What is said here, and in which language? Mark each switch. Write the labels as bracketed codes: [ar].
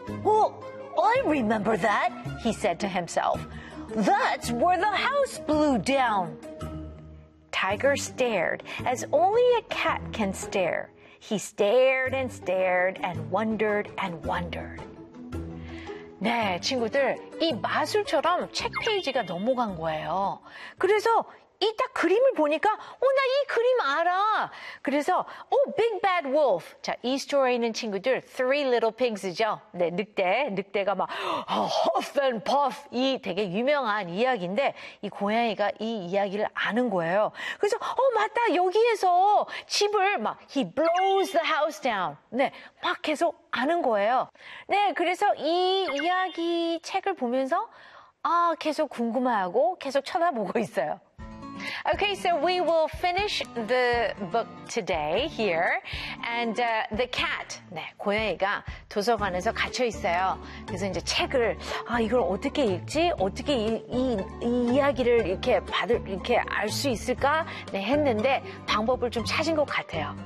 [en] Well, I remember that, he said to himself. That's where the house blew down. Tiger stared as only a cat can stare. He stared and stared and wondered and wondered. [ko] 네, 친구들, 이 마술처럼 책 페이지가 넘어간 거예요. 그래서 이 딱 그림을 보니까 어, 나 이 그림 알아. 그래서 오, Big Bad Wolf. 자, 이 스토리에 있는 친구들 Three Little Pigs죠. 네, 늑대. 늑대가 막 Huff and Puff 이 되게 유명한 이야기인데 이 고양이가 이 이야기를 아는 거예요. 그래서 어, 맞다. 여기에서 집을 막 [en] He blows the house down. [ko] 네, 막 계속 아는 거예요. 네, 그래서 이 이야기 책을 보면서 아, 계속 궁금해하고 계속 쳐다보고 있어요. [en] Okay, so we will finish the book today here. And the cat, [ko] 네, 고양이가 도서관에서 갇혀 있어요. 그래서 이제 책을, 아, 이걸 어떻게 읽지? 어떻게 이 이야기를 이렇게 받을, 이렇게 알 수 있을까? 네, 했는데 방법을 좀 찾은 것 같아요.